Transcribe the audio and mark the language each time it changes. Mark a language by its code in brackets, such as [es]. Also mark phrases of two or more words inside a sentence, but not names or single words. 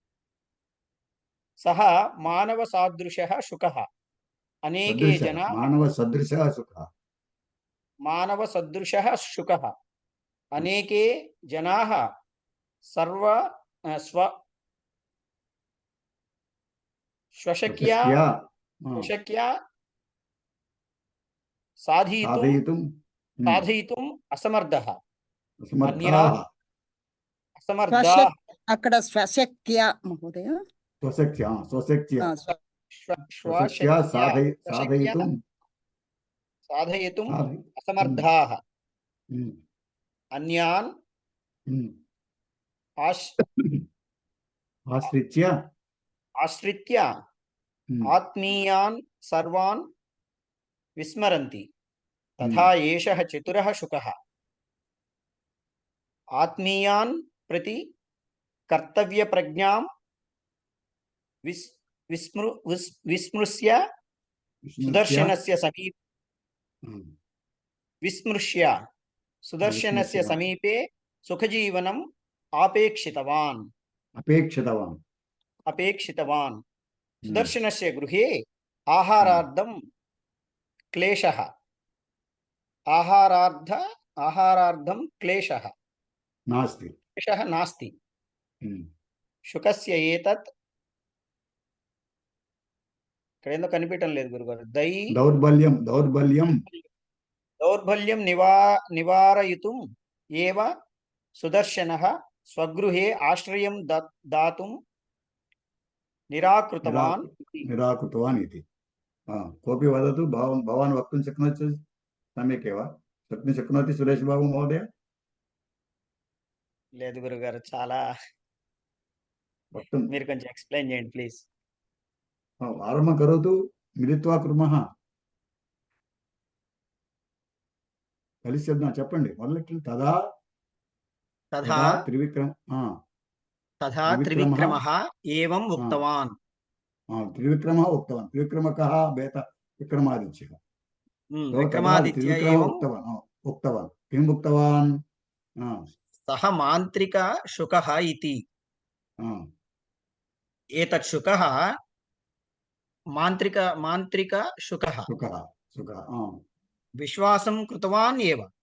[sa] सः मानवसादृशः शुकः। मानवसदृशः शुकः। अनेके जनाः स्वशक्त्या సాధితుం అసమర్థः। అక్కడ స్వశక్త్య మహోదయ సాధయితుం అసమర్థాः। అన్యాన్ ఆశ్రిత్య ఆత్మీయాన్ సర్వాన్ విస్మరంతి। तथा एषः चतुरः शुकः आत्मीयान् प्रति कर्तव्यप्रज्ञां विस्मृश्य सुदर्शनस्य समीपे सुखजीवनम् अपेक्षितवान्। सुदर्शनस्य गृहे आहारार्थं क्लेशः आहारार्थं क्लेशः नास्ति। क्लेशः नास्ति। हम्म। शुकस्य एतत् [te] ఇక్కడేందో కనిపించడం లేదు గురుగారు. [sa] దౌర్బల్యం దౌర్బల్యం నివారయితుం ఏవ సుదర్శనः స్వగృహే ఆశ్రయం దాతుం నిరాకృతవాన్ इति। कोऽपि वदतु, भवान् वक्तुं शक्नोति? सम्यक् एव वक्तुं शक्नोति सुरेश बाबू महोदय? [te] లేదు గురుగారు, చాలా [sa] वक्तुं [te] మీరు కొంచెం ఎక్స్ప్లెయిన్ చేయండి ప్లీజ్. [sa] आरम्भं करोतु, मिलित्वा कुर्मः। [te] కలిసి చెప్పండి, మొదలెట్టండి. తదా [sa] త్రివిక్రమः ఏవం ఉక్తవాన్. त्रिविक्रमः उक्तवान्। त्रिविक्रमकः बेत विक्रमादित्यः। విక్రమాదిత్య ఏవం उक्तवान्। किम् उक्तवान्? सः मान्त्रिक शुकः इति। एतत् शुकः मान्त्रिक शुकः विश्वासं कृतवान् एव।